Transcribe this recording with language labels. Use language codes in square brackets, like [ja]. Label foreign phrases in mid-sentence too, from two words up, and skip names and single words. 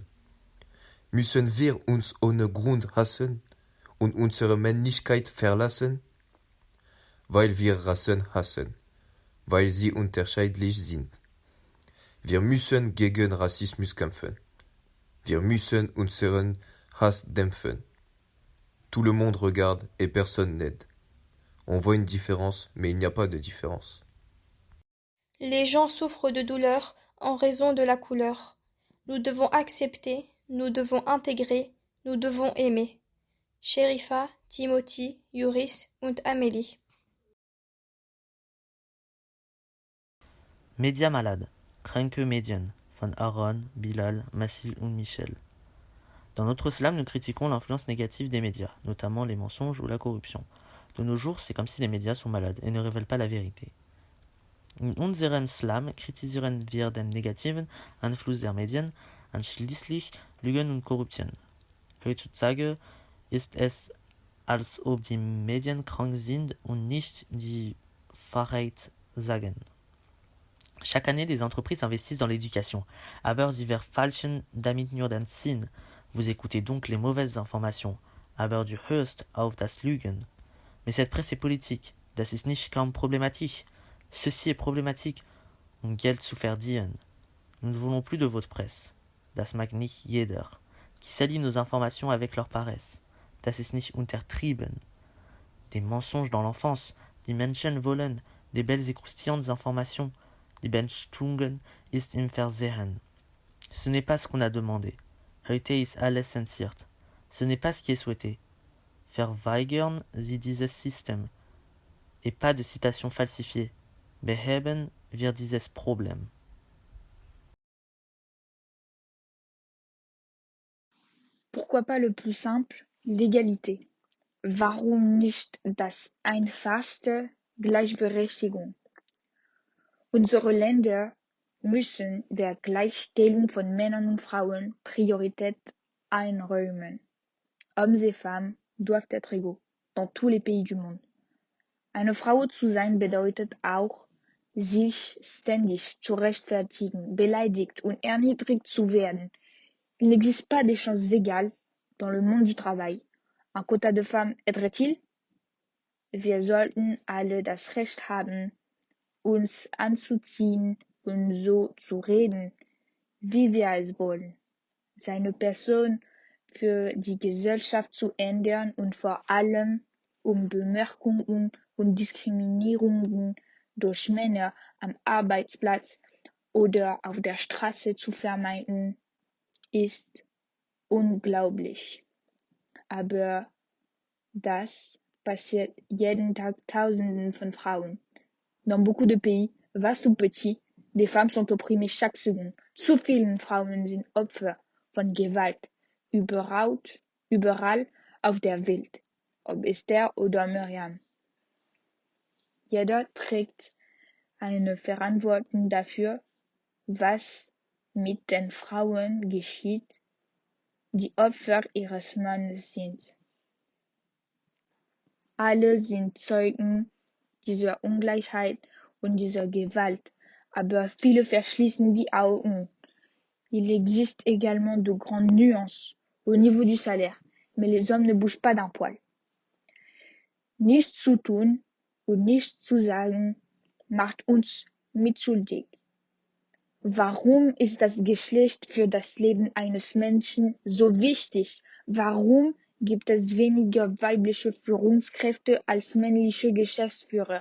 [de] Müssen wir uns ohne Grund hassen und unsere Männlichkeit verlassen? Weil wir Rassen hassen, weil sie unterschiedlich sind. Wir müssen gegen Rassismus kämpfen. Wir müssen unseren Hass dämpfen. [fr] Tout le monde regarde et personne n'aide. On voit une différence, mais il n'y a pas de différence. Les gens souffrent de douleur en raison de la couleur. Nous devons accepter, nous devons intégrer, nous devons aimer. [de] Sherifa, Timothy, Yuris und Amélie. [fr] Médias malades. [de] Kranke Medien von Aaron, Bilal, Massil und Michel. [fr] Dans notre slam, nous critiquons l'influence négative des médias, notamment les mensonges ou la corruption. De nos jours, c'est comme si les médias sont malades et ne révèlent pas la vérité. [de] In unserem Slam kritisieren wir den negativen Einfluss der Medien, einschließlich Lügen und Korruption. Heutzutage ist es, als ob die Medien krank sind und nicht die Wahrheit sagen. [fr] Chaque année, des entreprises investissent dans l'éducation. [de] Aber sie verfälschen damit nur den Sinn. [fr] Vous écoutez donc les mauvaises informations. [de] Aber du hörst auf das Lügen. [fr] Mais cette presse est politique. [de] Das ist nicht kaum problématique. [fr] Ceci est problématique, [de] um Geld zu verdienen. [fr] Nous ne voulons plus de votre presse. [de] Das mag nicht jeder. [fr] Qui salit nos informations avec leur paresse. [de] Das ist nicht untertrieben. [fr] Des mensonges dans l'enfance. [de] Die Menschen wollen [fr] des belles et croustillantes informations. [de] Die Benchtungen ist im Versehen. [fr] Ce n'est pas ce qu'on a demandé. [de] Heute ist alles zensiert. [fr] Ce n'est pas ce qui est souhaité. [de] Verweigern Sie dieses System. [fr] Et pas de citation falsifiée. [de] Beheben wir dieses Problem. [fr] Pourquoi pas le plus simple, l'égalité? [de] Warum nicht das Einfachste, Gleichberechtigung? Unsere Länder müssen der Gleichstellung von Männern und Frauen Priorität einräumen. [fr] Hommes et femmes doivent être égaux dans tous les pays du monde. [de] Eine Frau zu sein bedeutet auch, sich ständig zu rechtfertigen, beleidigt und erniedrigt zu werden. [fr] Il n'existe pas des chances égales dans le monde du travail. Un quota de femmes aiderait-il? [de] Wir sollten alle das Recht haben, uns anzuziehen und so zu reden, wie wir es wollen. Seine Person für die Gesellschaft zu ändern und vor allem Bemerkungen und Diskriminierungen durch Männer am Arbeitsplatz oder auf der Straße zu vermeiden, ist unglaublich. Aber das passiert jeden Tag Tausenden von Frauen. [fr] Dans beaucoup de pays, vastes ou petits, des femmes sont opprimées chaque seconde. [de] Zu vielen Frauen sind Opfer von Gewalt, überall auf der Welt. ob Esther oder Miriam. Jeder trägt eine Verantwortung dafür, was mit den Frauen geschieht, die Opfer ihres Mannes sind. Alle sind Zeugen dieser Ungleichheit und dieser Gewalt, aber viele verschließen die Augen. [fr] Il existe également de grandes nuances au niveau du salaire, mais les hommes ne bougent pas d'un poil. [de] Nichts zu tun und nichts zu sagen macht uns mitschuldig. Warum ist das Geschlecht für das Leben eines Menschen so wichtig? Warum gibt es weniger weibliche Führungskräfte als männliche Geschäftsführer?